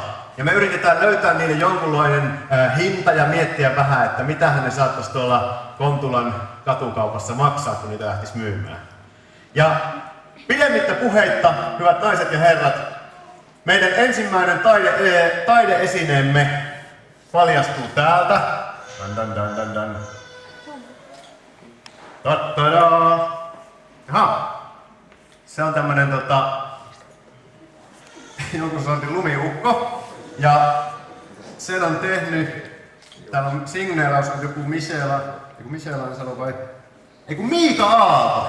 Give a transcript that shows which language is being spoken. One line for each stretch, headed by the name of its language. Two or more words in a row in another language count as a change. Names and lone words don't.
Finnish: Ja me yritetään löytää niille jonkunlainen hinta ja miettiä vähän, että mitähän ne saattaisi tuolla Kontulan katukaupassa maksaa, kun niitä lähtisi myymään. Ja pidemmittä puheitta, hyvät naiset ja herrat, meidän ensimmäinen taideesineemme paljastuu täältä. Dan, dan, dan, dan. Ta-ta-daa. Jaha. Se on tämmönen jonkun sortin lumiukko. Ja sen on tehnyt, täällä on signeeraus, on joku Michela sanoo vai? Eiku Miika Aalto!